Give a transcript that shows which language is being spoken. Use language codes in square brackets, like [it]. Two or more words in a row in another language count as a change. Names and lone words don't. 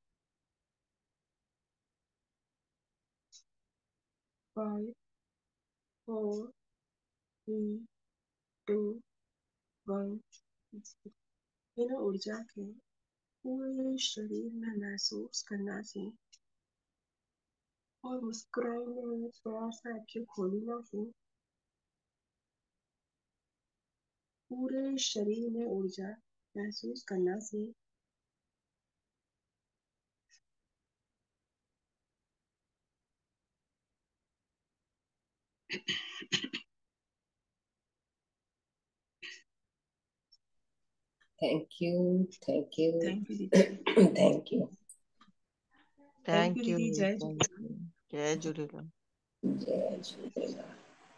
[sd] 5 4 3 2 1। हिन ऊर्जा खे पूरे शरीर में महसूस करनासीं और मुस्कुराईंदे हुए थोड़ा सा अखियूं खोलींदासीं। पूरे शरीर में ऊर्जा महसूस करनासीं। [en] Thank you. Thank you. Thank you दीदी। Thank you. Thank you Thank you [sd] दीदी। जय [en] थैंक [sd] झूलेलाल। यू जय झूलेलाल। जय झूलेलाल।